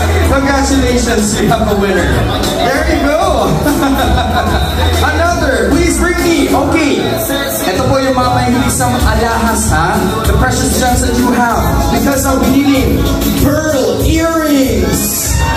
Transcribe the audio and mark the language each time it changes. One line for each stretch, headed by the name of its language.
English: Congratulations, you have a winner. There you go. Another, please bring me. Okay.
Filipino: Ito po yung mga mahilisang alahas, ha?
English: The precious gems that you have. Because I'll be needing pearl earrings.